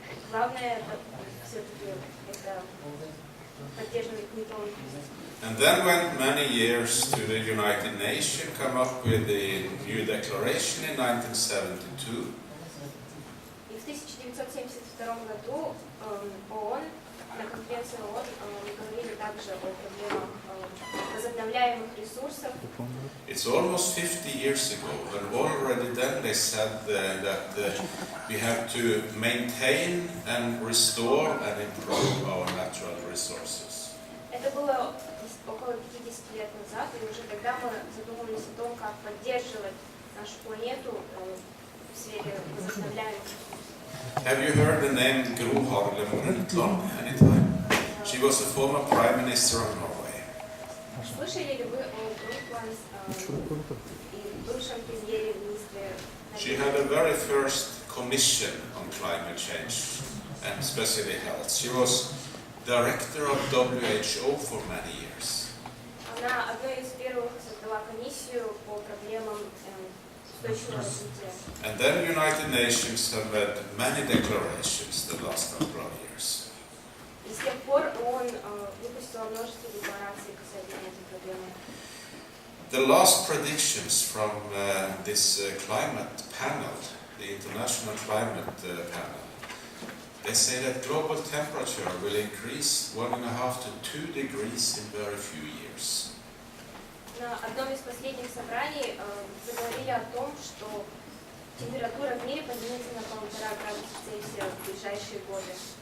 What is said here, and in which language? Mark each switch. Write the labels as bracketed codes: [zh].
[ru] главное все-таки это поддерживать нейтральность. [en] And then went many years to the United Nations, come up with the new declaration in 1972. [ru] И в 1972 году ООН, на конференции ООН, говорили также о проблемах возобновляемых ресурсов. [en] It's almost 50 years ago, and already then they said that we have to maintain and restore and improve our natural resources. [ru] Это было около 50 лет назад, и уже тогда мы задумывались о том, как поддерживать нашу планету в сфере возобновляемых ресурсов. [en] Have you heard the name Gro Harlem Brundtland anytime? She was a former Prime Minister of Norway. [ru] Слышали ли вы о Брundtland и бывшем премьере-министре? [en] She had a very first commission on climate change, and especially health. She was director of WHO for many years. [ru] Она одной из первых создала комиссию по проблемам устойчивого развития. [en] And then United Nations have had many declarations the last couple of years. [ru] И с тех пор он выпустил множество деклараций касательно этой проблемы. [en] The last predictions from this climate panel, the International Climate Panel, they say that global temperature will increase 1.5 to 2 degrees in very few years. [ru] На одном из последних собраний заговорили о том, что температура в мире поднимется на 1,5 градуса Цельсия в ближайшие годы.